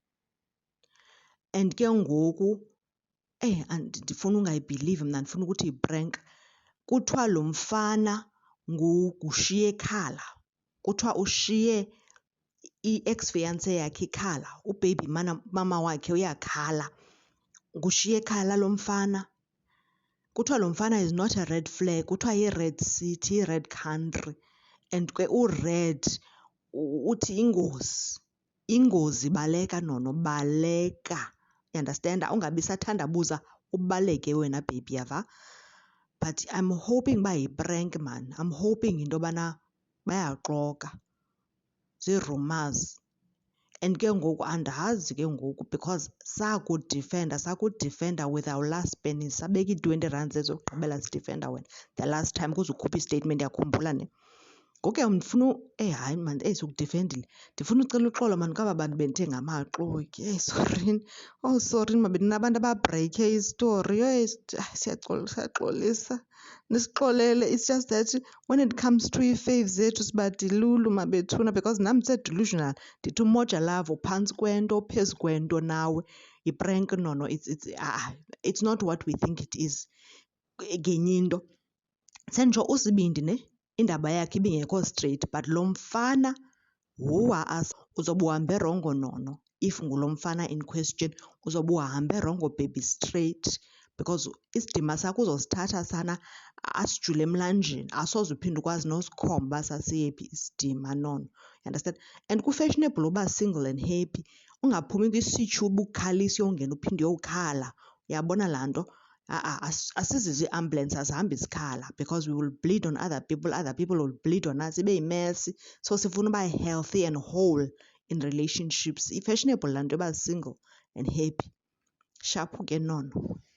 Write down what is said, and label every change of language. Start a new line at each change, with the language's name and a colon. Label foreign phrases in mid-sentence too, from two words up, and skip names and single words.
Xhosa: And ke ngoku ndifuna ungayibhilivi mna, ndifuna ukuthi yiprank. Kuthiwa lo mfana ngushiye ekhala, kuthiwa ushiye i-ex-fiance yakhe ikhala, ubaby mama wakhe uyakhala. Ngushiye ekhala lo mfana. Kuthiwa lo mfana
English: is not a red flag,
Xhosa: kuthiwa yi-red city, yi-red country. And ke u-red uthi ingozi. Ingozi, baleka nono, baleka.
English: You understand?
Xhosa: Ungabi sathandabuza, ubaleke wena baby, yava?
English: But I'm hoping
Xhosa: uba yiprank
English: man. I'm hoping
Xhosa: into yobana bayaxoka, zii-rumors. And ke ngoku andazi ke ngoku because sakudifenda
English: with our last penny,
Xhosa: sabeka ii-R20 ezokugqibela sidifenda wena
English: the last time
Xhosa: kuze ukhuphe istatement, yakhumbula ne? Ngoku ke ndifuna hayi man, sikudifendile. Ndifuna ucela uxolo man kwaba bantu bendithe ngamaxoki. Sorry. Oh, sorry ma, bendinabantu ababhreyikhe istori. Siyaxolisa. Nisixolele.
English: It's just that when it comes to
Xhosa: ii-fave zethu sibadilulu mabethuna,
English: because
Xhosa: nam ndise-delusional. Ndithi umoja love uphantsi kwento, phezu kwento nawe. Yiprank nono.
English: It's not what we think it is.
Xhosa: Ngenye into senditsho usibindi ne indaba yakhe ibingekho
English: straight, but
Xhosa: lo mfana uzobe uhambe rongo nono.
English: If
Xhosa: ngulo mfana
English: in question,
Xhosa: uzobe uhambe rongo baby straight, because isidima sakho uzosithatha sana asijule emlanjeni. Asoze uphinde ukwazi nosikhomba uba sasiyephi isidima, nono.
English: You understand? And
Xhosa: ku-fashionable uba
English: single and happy,
Xhosa: ungaphumi kwisithuba ukhalisa uyongena uphinde uyokhala. Uyabona laa nto? Asizizo ii-ambulance, azihambi zikhala
English: because we will bleed on other people will bleed on us,
Xhosa: ibe yimesi.
English: So
Xhosa: sifuna uba
English: healthy and whole in relationships.
Xhosa: I-fashionable laa nto yoba
English: single and happy.
Xhosa: Shaphu ke nono.